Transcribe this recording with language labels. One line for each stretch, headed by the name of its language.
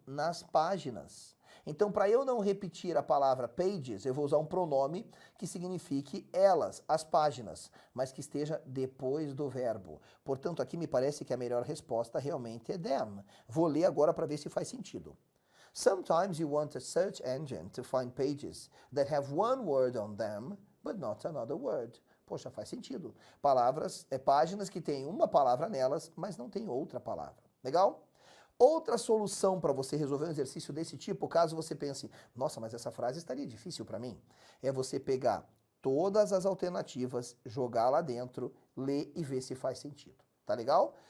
Portuguese: Nas páginas. Então, para eu não repetir a palavra pages, eu vou usar um pronome que signifique elas, as páginas, mas que esteja depois do verbo. Portanto, aqui me parece que a melhor resposta realmente é them. Vou ler agora para ver se faz sentido.
English: Sometimes you want a search engine to find pages that have one word on them, but not another word.
Portuguese: Poxa, faz sentido. Páginas que têm uma palavra nelas, mas não tem outra palavra. Legal? Outra solução para você resolver um exercício desse tipo, caso você pense, nossa, mas essa frase estaria difícil para mim, é você pegar todas as alternativas, jogar lá dentro, ler e ver se faz sentido. Tá legal?